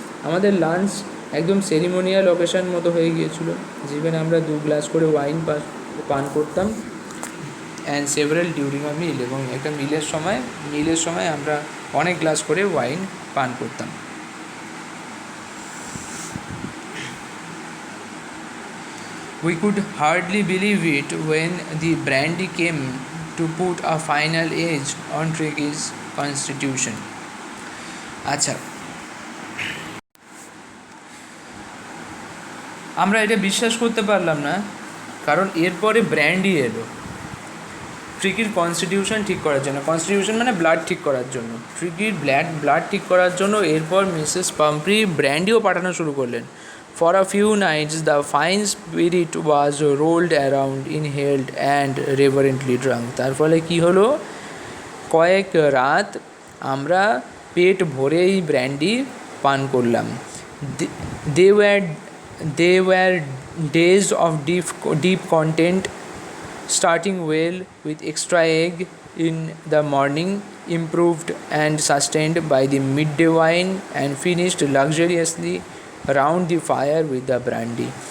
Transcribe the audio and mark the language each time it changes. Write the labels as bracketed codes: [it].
[bn] আমাদের লাঞ্চ একদম ceremonial occasion মতো হয়ে গিয়েছিল, যেখানে আমরা 2 গ্লাস করে ওয়াইন পান করতাম, [en] and several during a meal, [bn] এবং একটা মিলের সময় আমরা অনেক গ্লাস করে ওয়াইন পান করতাম। [en] We could hardly believe it when the brandy came to put a final edge on Tricky's constitution. [bn] আচ্ছা, আমরা এটা বিশ্বাস করতে পারলাম না, কারণ এরপরে ব্র্যান্ডি এলো ট্রিকির কনস্টিটিউশন ঠিক করার জন্য। কনস্টিটিউশন মানে ব্লাড ঠিক করার জন্য, ট্রিকির ব্লাড ঠিক করার জন্য। এরপর মিসেস পামফ্রি ব্র্যান্ডিও পাঠানো শুরু করলেন। [en] For a few nights the fine spirit was rolled around, inhaled and reverently drunk. [bn] তার ফলে কী হলো, কয়েক রাত আমরা পেট ভরেই ব্র্যান্ডি পান করলাম। [en] They were days of deep content, starting well with extra egg in the morning, improved and sustained by the midday wine, and finished luxuriously round the fire with the brandy.